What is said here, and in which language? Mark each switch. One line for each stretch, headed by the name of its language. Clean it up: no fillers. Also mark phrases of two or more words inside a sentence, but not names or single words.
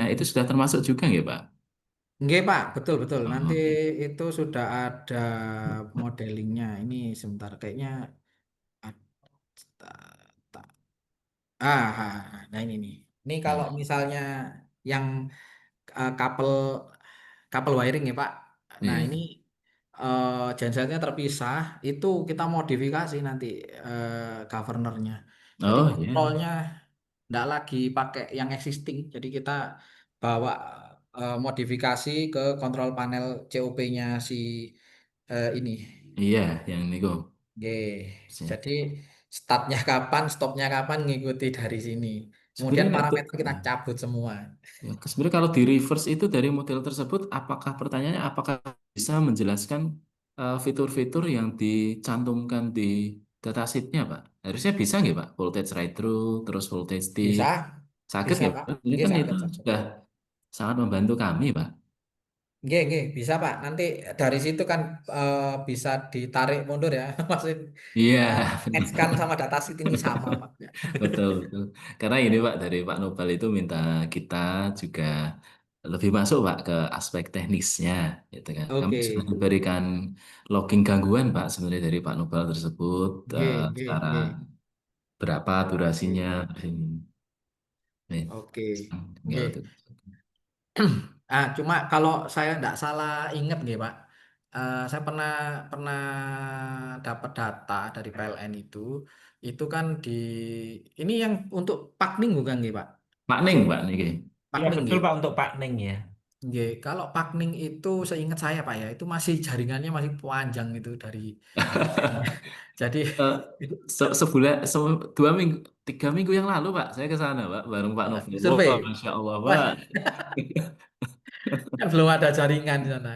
Indonesian: Itu sudah termasuk juga nggak, Pak? nggih Pak, betul betul. Oh, Nanti oke. itu sudah ada modelingnya. Ini sebentar kayaknya ada. Nah ini nih. Ini kalau Hmm. misalnya yang
English: couple couple wiring
Indonesian: ya Pak. Nah ini Iya. gensetnya terpisah. Itu kita modifikasi nanti governornya. Jadi Oh, iya. kontrolnya nggak lagi pakai yang existing. Jadi kita bawa modifikasi ke kontrol panel COP-nya si ini. Iya, yang niku. Oke. Siap. Jadi startnya kapan, stopnya kapan ngikuti dari sini. Kemudian Sebenarnya parameter kita cabut semua. ya, sebenarnya kalau di reverse itu dari model tersebut, apakah pertanyaannya apakah bisa menjelaskan fitur-fitur yang dicantumkan di datasheet-nya, Pak? Harusnya bisa nggak, Pak?
English: Voltage write through,
Indonesian: terus voltage Bisa, dip, sakit bisa nggak, Pak. Pak? Ini Nggih kan itu
Javanese: saged saged.
Indonesian: sudah sangat membantu kami, Pak. Nggih, bisa Pak. Nanti dari situ kan bisa ditarik mundur ya. Maksud Iya, Edge-kan benar. sama datasheet ini sama Pak. Betul, betul. Karena ini Pak, dari Pak Nopal itu minta kita juga lebih masuk Pak ke aspek teknisnya, gitu kan. Kami Oke. sudah diberikan logging gangguan Pak sebenarnya dari Pak Nopal tersebut,
Javanese: Nggih, nggih,
Indonesian: secara nggih. berapa durasinya, Oke. terus ini. Nih, Oke. tinggal Nggih. itu. Cuma kalau saya nggak salah ingat nggih Pak, saya pernah pernah dapat data dari PLN itu kan ini yang untuk Pakning bukan nggih Pak? Pak Ning Pak niki. Iya Pakning betul nggih. Pak untuk Pak Neng ya. Nggih, kalau Pakning itu seingat saya Pak ya, itu masih jaringannya masih panjang itu dari VPN-nya. Jadi Eh, sebulan, 2 minggu, 3 minggu yang lalu Pak, saya ke sana Pak, bareng Pak Novel. Wah, survei.
Arabic: ما شاء الله Pak.
Indonesian: Wah, kan belum ada jaringan di sana.